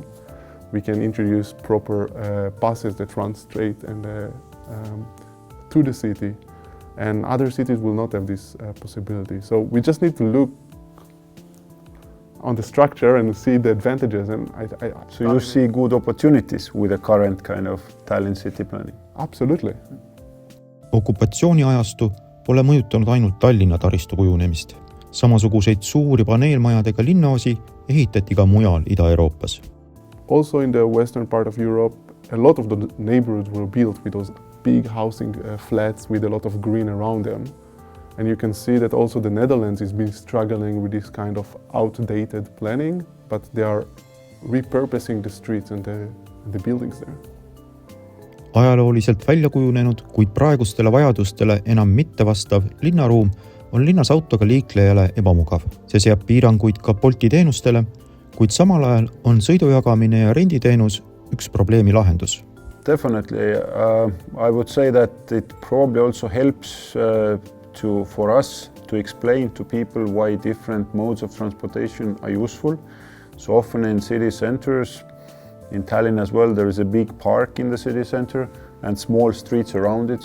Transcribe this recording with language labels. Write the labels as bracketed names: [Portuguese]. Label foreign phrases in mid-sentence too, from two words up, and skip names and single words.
[English] We can introduce proper buses that run straight and to the city. And other cities will not have this possibility. So we just need to look on the structure and see the advantages. And So you see good opportunities with the current kind of Tallinn city planning? Absolutely. [Estonian] Okupatsiooniajastu pole mõjutanud ainult Tallinna taristu kujunemist. Samasuguseid suuri paneelmajadega linnaosi ehitati ka mujal Ida-Euroopas. [English] Also in the western part of Europe, a lot of the neighborhoods were built with those big housing flats with a lot of green around them. And you can see that also the Netherlands has been struggling with this kind of outdated planning, but they are repurposing the streets and the buildings there. [Estonian] Ajalooliselt välja kujunenud, kuid praegustele vajadustele enam mitte vastav linnaruum on linnas autoga liiklejale ebamugav. See seab piiranguid ka Bolti teenustele, kuid samal ajal on sõidujagamine ja renditeenus üks probleemi lahendus. [English] Definitely. I would say that it probably also helps for us to explain to people why different modes of transportation are useful. So often in city centers, in Tallinn as well, there is a big park in the city center and small streets around it.